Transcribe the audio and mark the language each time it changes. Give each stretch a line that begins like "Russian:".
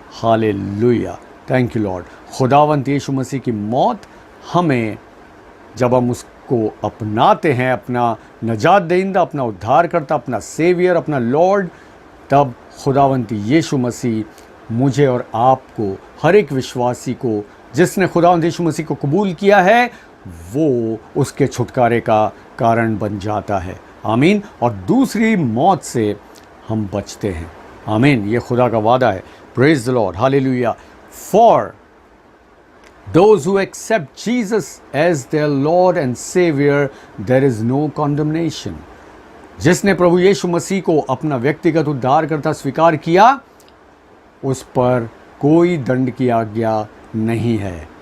Hindi: Hallelujah, thank you Lord. खुदावंत यीशु मसीह की मौत हमें, जब हम उसको अपनाते हैं, अपना नजात दहिंदा, अपना उद्धार करता, अपना सेवियर, अपना लॉर्ड, तब खुदावंत यीशु मसीह मुझे और आपको, हर एक विश्वासी को जिसने खुदावंत यीशु मसीह को कबूल किया है, वो उसके छुटकारे का कारण बन जाता है। आमीन। और दूसरी मौत से हम बचते हैं। आमीन, ये खुदा का वादा है।
English: praise the lord,
Hindi: hallelujah.
English: For those who accept Jesus as their Lord and Savior, there is no condemnation.
Hindi: जिसने प्रभु यीशु मसीह को अपना व्यक्तिगत उद्धारकर्ता स्वीकार किया, उस पर कोई दंड की आज्ञा नहीं है।